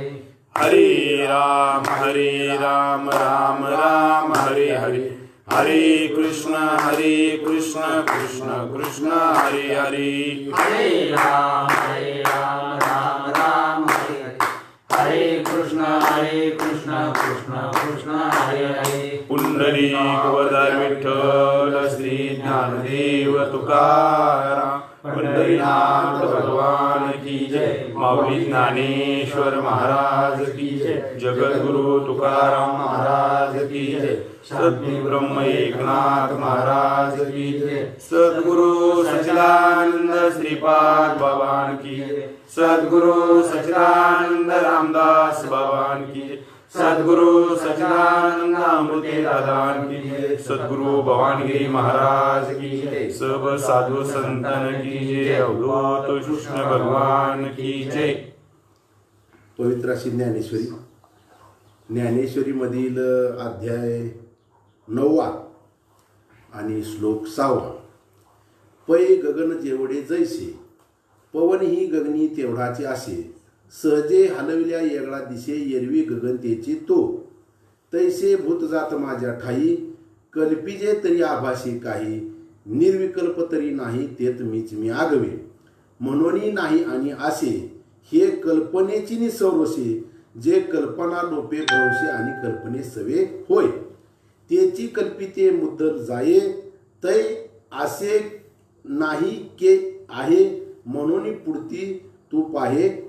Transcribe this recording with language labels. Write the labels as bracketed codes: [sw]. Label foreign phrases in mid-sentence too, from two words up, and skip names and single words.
[sa] हरे राम राम राम हरे हरे, हरे कृष्ण कृष्ण कृष्ण हरे हरे। हरे राम राम राम हरे हरे, हरे कृष्ण कृष्ण कृष्ण हरे हरे। [hi] पुंडलीक वरदार विठ्ठल श्री ज्ञानदेव तुकाराम, पंढरीनाथ भगवान की जय, माऊली ज्ञानेश्वर महाराज की जय, जगद्गुरु तुकाराम महाराज की जय, सद्गुरु ब्रह्म एकनाथ महाराज की जय, सद्गुरु सच्चिदानंद श्रीपाद भगवान की जय, सद्गुरु सच्चिदानंद रामदास भगवान की जय, सद्गुरु सच्चिदानंद अमृते दादान की जय, सद्गुरु भवानगिरी महाराज की जय, सब साधु संतन की जय, अवधूत कृष्ण भगवान की जय। [mr] पवित्र अशी ज्ञानेश्वरी मधील अध्याय 9 आणि श्लोक 6। पै गगन जेवढे जैसे, पवन ही गगनी तेवढाचे असे, सहजे हलविल्या येगळा दिसे, एरवी गगन तेची तो, तैसे भूतजात माझ्या ठाई, कल्पिजे तरी आभासी काही, निर्विकल्प तरी नाही तेत मीच मी आगवे, म्हणून नाही आणि असे, हे कल्पनेची निसवरोसे, जे कल्पना लोपे भरवसे आणि कल्पने सवे होय, तेची कल्पिते मुद्दल जाये, तै असे नाही के आहे, म्हणून पुढती तू पाहे